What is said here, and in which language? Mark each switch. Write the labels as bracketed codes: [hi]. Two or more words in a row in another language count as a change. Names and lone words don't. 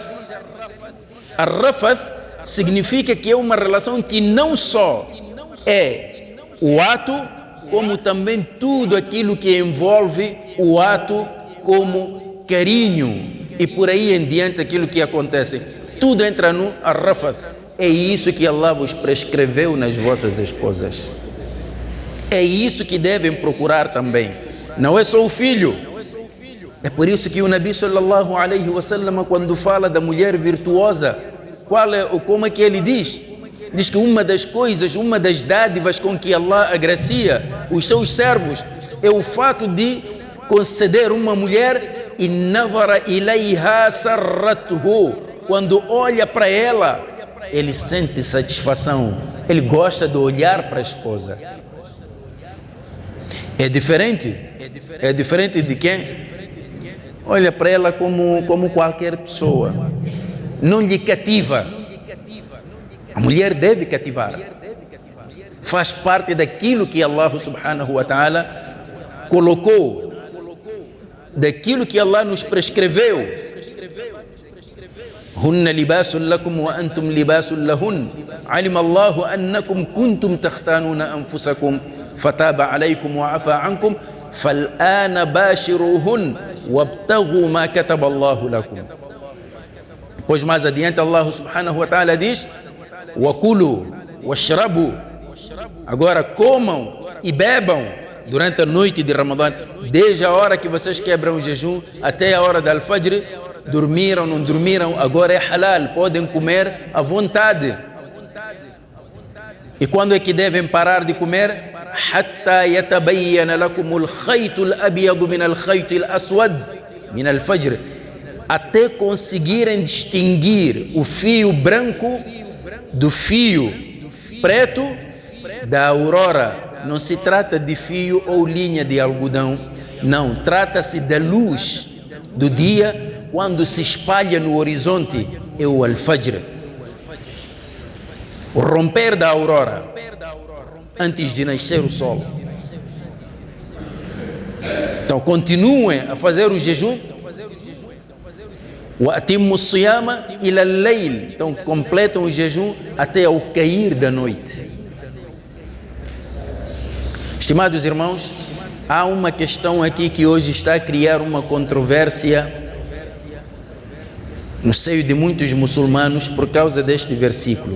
[pt] Ar-rafath significa que é uma relação que não só é o ato, como também tudo aquilo que envolve o ato, como carinho e por aí em diante aquilo que acontece. Tudo entra no ar-rafath. É isso que Allah vos prescreveu nas vossas esposas. É isso que devem procurar também. Não é só o filho. É por isso que o Nabi [ar] صلى الله عليه وسلم, [pt] quando fala da mulher virtuosa, como é que ele diz? Diz que uma das coisas, uma das dádivas com que Allah agracia os seus servos é o fato de conceder uma mulher e [ar] نظر إليها سرته. [pt] Quando olha para ela, ele sente satisfação, ele gosta de olhar para a esposa. É diferente de quem olha para ela como qualquer pessoa, não lhe cativa. A mulher deve cativar, faz parte daquilo que Allah [ar] سبحانه وتعالى [pt] colocou, daquilo que Allah nos prescreveu. [ar] هن لباس لكم وأنتم لباس لهن. علم الله أنكم كنتم تختانون أنفسكم فتاب عليكم وعفا عنكم فالآن باشروهن وابتغوا ما كتب الله لكم. [pt] Pois mais adiante Allah [ar] سبحانه وتعالى [pt] diz: [ar] وكلوا واشربوا. [pt] Agora comam e bebam durante a noite de Ramadã, desde a hora que vocês quebram o jejum até a hora da al-fajr. Dormiram, não dormiram, agora é halal, podem comer à vontade. E quando é que devem parar de comer? [ar] حتى يتبين لكم الخيط الأبيض من الخيط الأسود من الفجر, [pt] até conseguirem distinguir o fio branco do fio preto da aurora. Não se trata de fio ou linha de algodão, não, trata-se da luz do dia quando se espalha no horizonte, é o al-fajr, o romper da aurora, antes de nascer o sol. Então continuem a fazer o jejum. [ar] وَأَتِمُّ الصِّيَامَ إِلَى اللَّيْلِ. [pt] Então completam o jejum até ao cair da noite. Estimados irmãos, há uma questão aqui que hoje está a criar uma controvérsia no seio de muitos muçulmanos por causa deste versículo.